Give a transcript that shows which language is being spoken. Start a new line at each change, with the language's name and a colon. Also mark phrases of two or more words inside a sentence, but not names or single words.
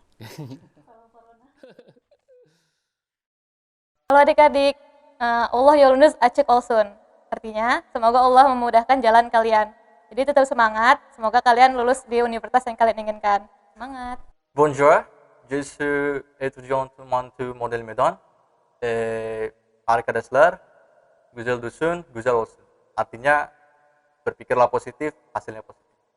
Indonesian: Halo adik-adik,
Turkish: Allah yolunus acik olsun.
Indonesian: Artinya, semoga Allah memudahkan jalan kalian. Jadi tetap semangat, semoga kalian lulus di universitas yang kalian inginkan. Semangat.
French: Bonjour, je suis étudiant Mantu Model Medan.
Turkish: Arkadaşlar, güzel düşün, güzel olsun.
Indonesian: Artinya berpikirlah positif, hasilnya positif.